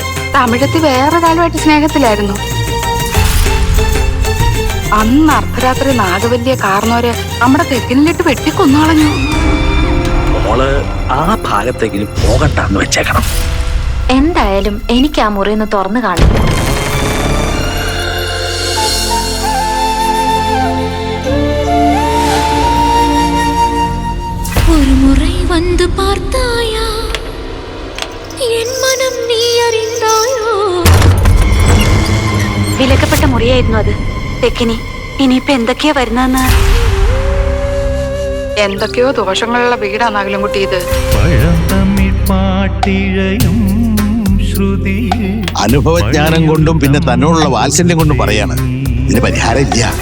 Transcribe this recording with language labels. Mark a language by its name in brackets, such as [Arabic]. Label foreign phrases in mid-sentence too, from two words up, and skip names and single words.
[Malayalam] തമിഴത്തി വേറൊരാളുമായിട്ട് സ്നേഹത്തിലായിരുന്നു. അന്ന് അർദ്ധരാത്രി നാഗവല്ലിയെ കാർന്നോരെ നമ്മുടെ തെക്കിനിലിട്ട് വെട്ടിക്കൊന്നളഞ്ഞു. മോള് ആ ഭാഗത്തേക്കിനും പോകണ്ടെന്ന് വെച്ചേക്കണം. എന്തായാലും എനിക്ക് ആ മുറിന്ന് തുറന്നു കാണും. [Tamil] ஒரு முறை வந்து பார்த்தாயா என் மனம் நீ அறிந்தாயோ. [Malayalam] വിലക്കപ്പെട്ട മുറിയായിരുന്നു അത്. തെക്കിനി ഇനിയിപ്പൊ എന്തൊക്കെയാ വരുന്നതെന്ന്. എന്തൊക്കെയോ ദോഷങ്ങളുള്ള വീടാണെങ്കിലും കുട്ടി ഇത്. അനുഭവജ്ഞാനം കൊണ്ടും പിന്നെ തന്നോടുള്ള വാത്സല്യം കൊണ്ടും പറയാണ്, ഇതിന് പരിഹാരം ഇല്ല.